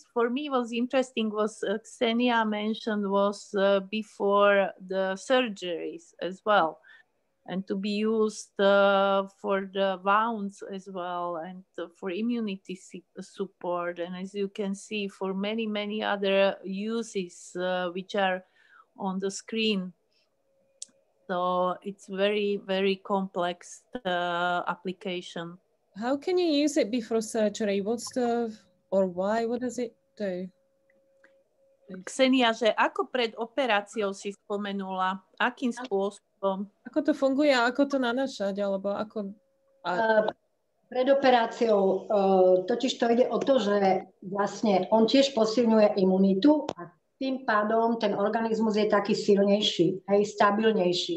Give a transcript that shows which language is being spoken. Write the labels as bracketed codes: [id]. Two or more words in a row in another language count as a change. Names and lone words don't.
[en] For me, was interesting was Ksenia mentioned was before the surgeries as well, and to be used for the wounds as well, and for immunity support, and as you can see, for many other uses which are on the screen. So it's very complex application. How can you use it before surgery? What's the, or why, what does it do? [sk] Ksenia, že ako pred operáciou si spomenula, akým spôsobom? Ako to funguje, ako to nanášať, alebo ako... Pred operáciou totiž to ide o to, že vlastne on tiež posilňuje imunitu a tým pádom ten organizmus je taký silnejší, hej, stabilnejší.